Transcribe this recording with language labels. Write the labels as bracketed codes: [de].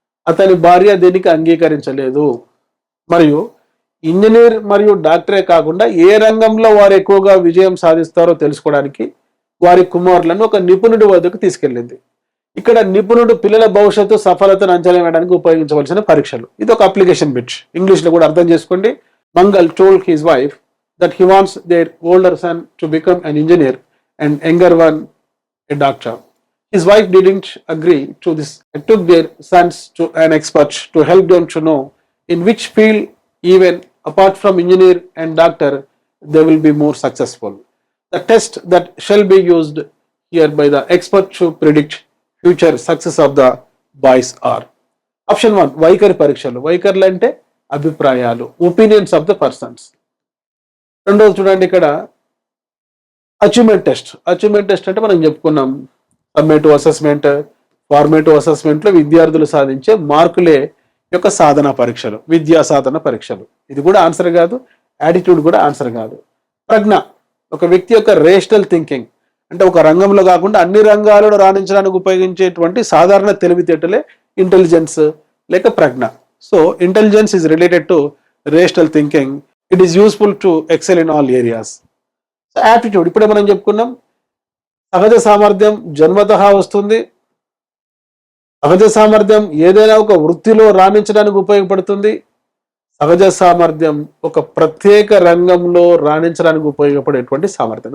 [te] అతని భార్య దీనికి అంగీకరించలేదు. మరియు ఇంజనీర్ మరియు డాక్టరే కాకుండా ఏ రంగంలో వారు ఎక్కువగా విజయం సాధిస్తారో తెలుసుకోవడానికి వారి కుమారులను ఒక నిపుణుడి వద్దకు తీసుకెళ్ళింది. ఇక్కడ నిపుణుడు పిల్లల భవిష్యత్తు సఫలతను అంచనా వేయడానికి ఉపయోగించవలసిన పరీక్షలు. ఇది ఒక అప్లికేషన్ బిట్. ఇంగ్లీష్లో కూడా అర్థం చేసుకోండి. [en] Mangal told his wife that he wants their older son to become an engineer and younger one a doctor. His wife didn't agree to this and took their sons to an expert to help them to know in which field, even apart from engineer and doctor, they will be more successful. The test that shall be used here by the expert to predict future success of the boys are. [te] Option 1 వైఖరి పరీక్షలు. వైఖరులు అంటే అభిప్రాయాలు, [en] Opinions of the persons. [te] రెండోది చూడండి, ఇక్కడ achievement test. Achievement test అంటే మనం చెప్పుకున్నాం సమ్మేటివ్ అసెస్మెంట్, ఫార్మేటివ్ అసెస్మెంట్లో విద్యార్థులు సాధించే మార్కులే యొక్క సాధన పరీక్షలు, విద్యా సాధన పరీక్షలు. ఇది కూడా ఆన్సర్ కాదు, యాటిట్యూడ్ కూడా ఆన్సర్ కాదు. ప్రజ్ఞ ఒక వ్యక్తి యొక్క రేషనల్ థింకింగ్, అంటే ఒక రంగంలో కాకుండా అన్ని రంగాలలో రాణించడానికి ఉపయోగించేటువంటి సాధారణ తెలివితేటలే ఇంటెలిజెన్స్ లేక ప్రజ్ఞ. [en] So intelligence is related to rational thinking. It is useful to excel in all areas. So aptitude [te] ఇప్పుడే మనం చెప్పుకున్నాం. సహజ సామర్థ్యం జన్మతః వస్తుంది. సహజ సామర్థ్యం ఏదైనా ఒక వృత్తిలో రాణించడానికి ఉపయోగపడుతుంది. సహజ సామర్థ్యం ఒక ప్రత్యేక రంగంలో రాణించడానికి ఉపయోగపడేటువంటి సామర్థ్యం.